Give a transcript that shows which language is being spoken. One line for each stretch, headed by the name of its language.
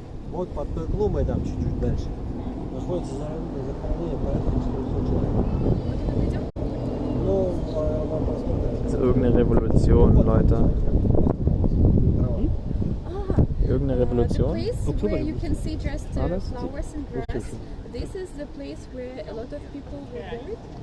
Russian: Вот под той клумбой там чуть-чуть дальше находится захоронение порядка 400 человек. Ну, вам посмотрите.
German: Das ist irgendeine Revolution, Leute. Irgendeine Revolution?
English: The place where you can see just flowers and grass. This is the place where a lot of people were buried.